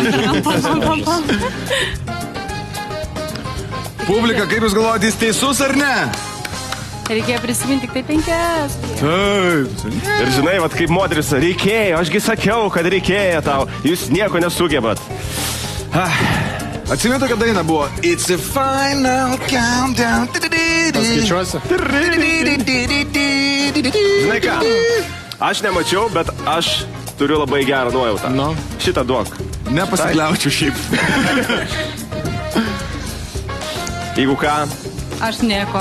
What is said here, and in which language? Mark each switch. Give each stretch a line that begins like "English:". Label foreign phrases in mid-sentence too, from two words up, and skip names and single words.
Lithuanian: Publika, kaip jūs galvojate, jis teisus ar ne? Reikėjo prisiminti tik tai 5. Taip. Ir žinai, vat kaip moteris, reikėjo, ašgi sakiau, kad reikėjo tau. Jūs nieko nesugebat. Atsimenu, kad daina buvo It's a final countdown. Paskaičiuosi. Žinai ką, aš nemačiau, bet aš turiu labai gerą nuojautą. Šitą duok. Nepasikliaučiau šiaip. Jeigu ką? Aš nieko.